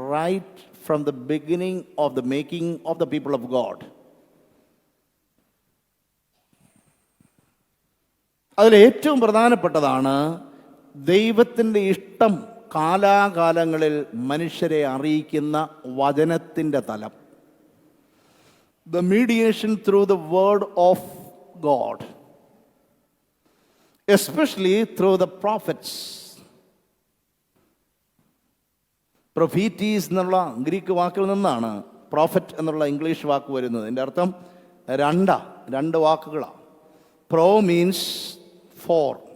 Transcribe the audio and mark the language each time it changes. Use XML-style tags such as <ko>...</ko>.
<en>Right from the beginning of the making of the people of God.</en> <ml>അതിലേറ്റവും പ്രധാനപ്പെട്ടതാണ് ദൈവത്തിൻ്റെ ഇഷ്ടം കാലാകാലങ്ങളിൽ മനുഷ്യരെ അറിയിക്കുന്ന വചനത്തിൻ്റെ തലം.</ml> <en>The mediation through the word of God, especially through the prophets.</en> <ml>പ്രൊഫീറ്റീസ് എന്നുള്ള ഗ്രീക്ക് വാക്കിൽ നിന്നാണ് പ്രോഫറ്റ് എന്നുള്ള ഇംഗ്ലീഷ് വാക്ക് വരുന്നത്. ഇതിൻ്റെ അർത്ഥം 2 വാക്കുകളാണ്.</ml> <en>pro means</en> <ml>4.</ml>